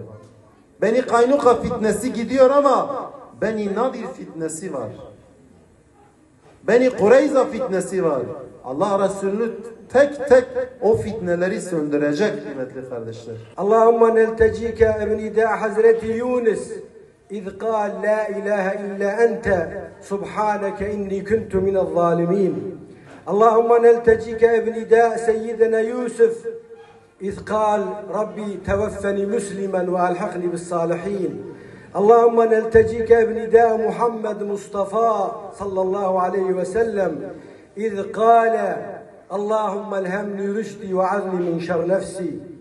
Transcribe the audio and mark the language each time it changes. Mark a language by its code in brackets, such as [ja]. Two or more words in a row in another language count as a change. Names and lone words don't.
[tr] Beni Kaynuka fitnesi gidiyor ama Beni Nadir fitnesi var. Beni Kureyza fitnesi var. Allah Resulü tek tek o fitneleri söndürecek kıymetli kardeşler. [ar] اللهم نلتجئك بنداء حضرة يونس إذ قال لا إله إلا أنت سبحانك إني كنت من الظالمين اللهم نلتجيك بنداء سيدنا يوسف إذ قال ربي توفني مسلما وألحقني بالصالحين اللهم نلتجيك بنداء محمد مصطفى صلى الله عليه وسلم إذ قال اللهم الهمني رشدي وعظني من شر نفسي